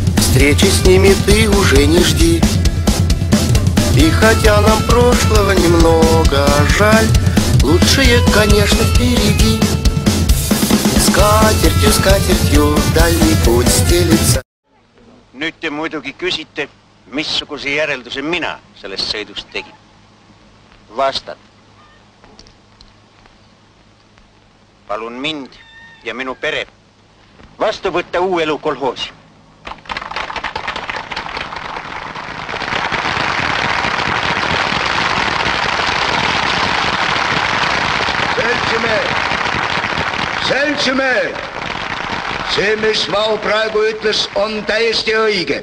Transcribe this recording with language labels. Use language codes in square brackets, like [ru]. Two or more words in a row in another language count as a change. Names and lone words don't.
[ru] Встречи с ними ты уже не жди. И хотя нам прошлого немного жаль, лучшее, конечно, впереди. Скатертью, скатертью дальний путь стелится. [et] Nüüd te muidugi küsite, missuguse järelduse mina sellest sõidust tegin. Vastan. Palun mind ja minu pere vastu võtta Uue Elu kolhoosi. Seltsimehed, see, mis Vau praegu ütles, on täiesti õige.